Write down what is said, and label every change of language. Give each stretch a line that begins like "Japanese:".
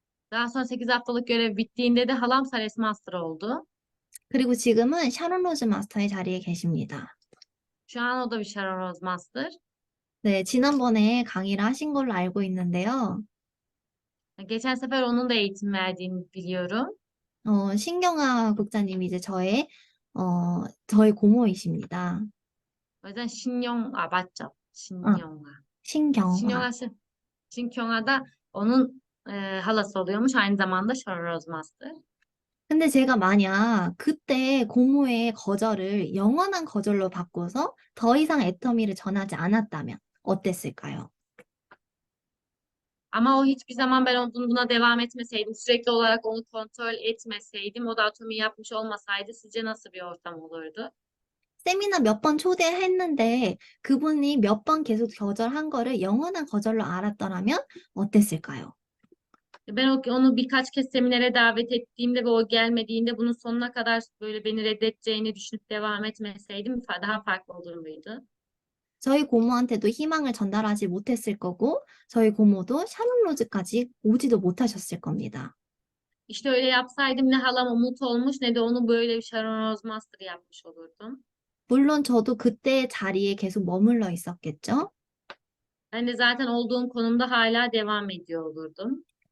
Turkish: Daha sonra 8 haftalık görev bittiğinde de halam Sales Master oldu.
Korean: 그리고 지금은 샤론 로즈 마스터의 자리에 계십니다.
Turkish: Şu an o da bir Sharon Rose Master.
Korean: 네, 지난번에 강의를 하신 걸로 알고 있는데요.
Turkish: Geçen sefer onun da eğitim verdiğini biliyorum.
Korean: 신경아 국장님이 이제 저의 고모이십니다.
Turkish: O yüzden Shin-Yong-a
Korean: 맞죠? 어,
Turkish: Shin-Yong-a.
Korean: 신경아.
Turkish: Shin-Kyung'a da onun halası oluyormuş. Aynı zamanda Sharon Rose Master.
Korean: 근데 제가 만약 그때 고모의 거절을 영원한 거절로 바꿔서 더 이상 애터미를 전하지 않았다면 어땠을까요?
Turkish: Ama o hiçbir zaman ben buna devam etmeseydim, sürekli olarak onu kontrol etmeseydim, o da atomu yapmış olmasaydı sizce nasıl bir ortam olurdu?
Korean: 세미나 몇 번 초대했는데 그분이 몇 번 계속 거절한 거를 영원한 거절로 알았더라면 어땠을까요?
Turkish: Ben onu birkaç kez seminere davet ettiğimde ve o gelmediğinde bunun sonuna kadar böyle beni reddedeceğini düşünüp devam etmeseydim daha farklı olur muydu?
Korean: 저희 고모한테도 희망을 전달하지 못했을 거고 저희 고모도 샤론 로즈까지 오지도 못하셨을 겁니다.
Turkish: İşte öyle yapsaydım ne halam umut olmuş ne de onu böyle bir Sharon Rose Master yapmış olurdum.
Korean: 물론 저도 그때 자리에 계속 머물러 있었겠죠?
Turkish: Ben de zaten olduğum konumda hala devam ediyor olurdum.